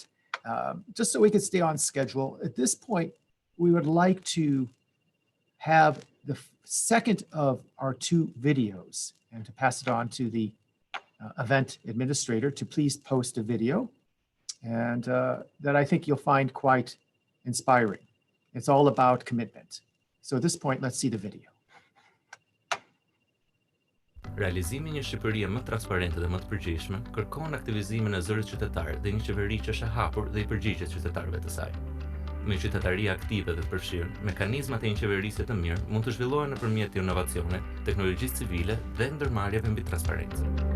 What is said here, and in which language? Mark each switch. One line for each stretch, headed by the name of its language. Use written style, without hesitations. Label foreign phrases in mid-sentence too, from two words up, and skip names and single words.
English: Just so we can stay on schedule, at this point, we would like to have the second of our two videos, and to pass it on to the event administrator to please post a video, and that I think you'll find quite inspiring. It's all about commitment. So at this point, let's see the video.
Albanian: Realizimi një Shqipërie më transparente dhe më të përgjegjshme kërkon aktivizimin e zërit qytetar dhe një qeveri që është e hapur dhe I përgjigjet qytetarëve të saj. Me qytetaria aktive dhe të përfshirë, mekanizmat e një qeverisje të mirë mund të zhvillohen nëpërmjet inovacione, teknologjisë civile dhe ndërmarrjeve mbi transparencë.